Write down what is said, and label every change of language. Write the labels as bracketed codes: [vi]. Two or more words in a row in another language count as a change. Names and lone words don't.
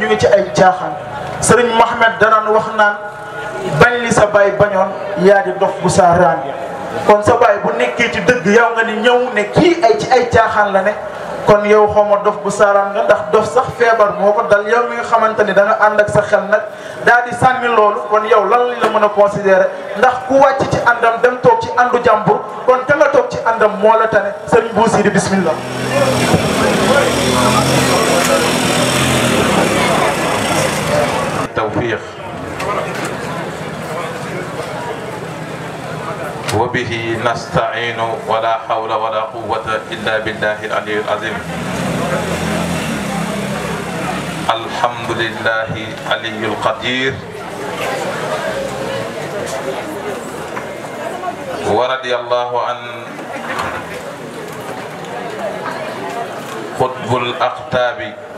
[wo] ngi ci ay caaxaan Serigne Mohamed danaan wax naan bañ li sa baay bañoon yaa di dof bu saa raan kon sa baay bu nekkee ci dëgg yow nga ni ñëw ne kii ay ci ay caaxaan la ne kon yow xaw ma dof bu saaraan nga ndax dof sax feebar moo ko dal yow mi nga xamante ni da nga ànd ak sa xel nag daal di sànni loolu kon yow lan lañ la mën a considérer ndax ku wàcc ci àndam dem toog ci àndu jàmbur kon te nga toog ci àndam moo la tane Serigne Bou Sidi bismillah. [ar] tawfiq وبه نستعين ولا حول ولا قوة إلا بالله العلي العظيم. الحمد لله علي القدير ورضي الله عن قطب الأقطاب